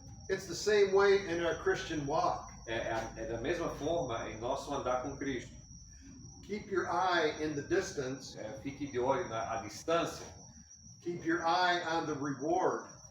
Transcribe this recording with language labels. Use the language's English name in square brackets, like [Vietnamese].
[English] It's the same way in our Christian walk. [Portuguese] É da mesma forma em nosso andar com Cristo. [English] Keep your eye in the distance. [Portuguese] Fique de olho à distância. [English] Keep your eye on the reward.